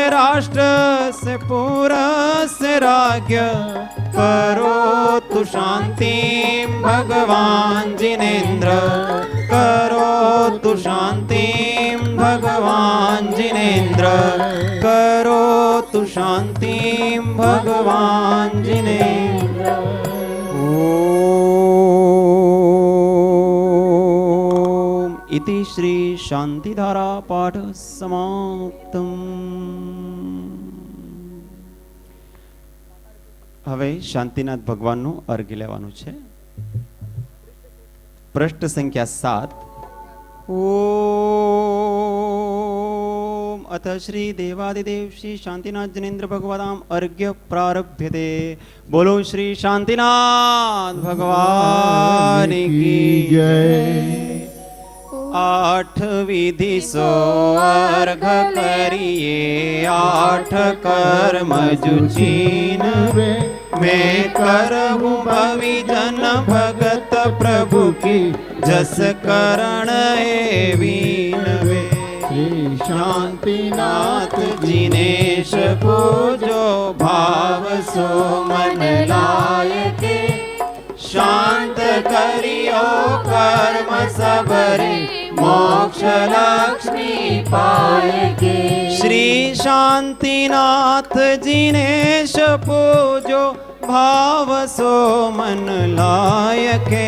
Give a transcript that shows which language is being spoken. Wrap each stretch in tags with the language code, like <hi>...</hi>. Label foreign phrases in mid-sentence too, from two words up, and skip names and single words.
<sa>राष्ट्रस्य पुरस्य राज्ञ करोतु शान्तिं भगवान् जिनेन्द्र करोतु शान्तिं भगवान् जिनेन्द्र करोतु शान्तिं भगवान् जिनेन्द्र ओम इति श्री शांतिधारा पाठ समाप्तम.</sa> <gu>હવે શાંતિનાથ ભગવાનનું અર્ઘ્ય લેવાનું છે. પૃષ્ઠ સંખ્યા 7.</gu> <sa>ओम अथ श्री देवादिदेव श्री शांतिनाथ जनेन्द्र भगवताम अर्घ्य प्रारभ्यते.</sa> <hi>बोलो श्री शांतिनाथ भगवान की जय. 8 विधि सो अर्घ करीए 8 कर्म जुचीन मैं करहूँ भविजन भगत प्रभु की जस करण वीनवे. श्री शांतिनाथ जिनेश पूजो भाव सो मन लायके. शांत करियो कर्म सबरे मोक्ष लक्ष्मी पायके. श्री शांतिनाथ जिनेश पूजो भाव सो मन लायके.</hi>